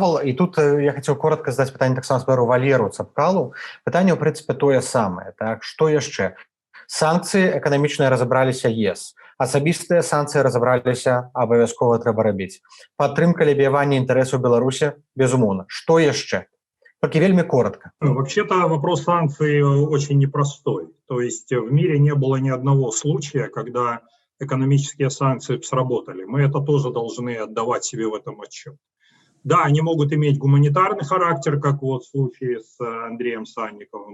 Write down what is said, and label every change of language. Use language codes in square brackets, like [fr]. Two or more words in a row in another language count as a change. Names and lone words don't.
[be] І тут я хацеў коротка задаць пытанне таксама спадару Валеру Цапкалу. Пытанне, ў прынцыпе, тое самае. Так? Што яшчэ? Санкцыі эканамічныя разабраліся ЕС. Асабістыя санкцыі разабраліся, абавязкова трэба рабіць. Падтрымка лабіявання інтарэсаў Беларусі, безумоўна. Што яшчэ? [ru] Только вельми коротко. Вообще-то вопрос санкций очень непростой. То есть в мире не было ни одного случая, когда экономические санкции сработали. Мы это тоже должны отдавать себе в этом отчет. Да, они могут иметь гуманитарный характер, как вот в случае с Андреем Санниковым.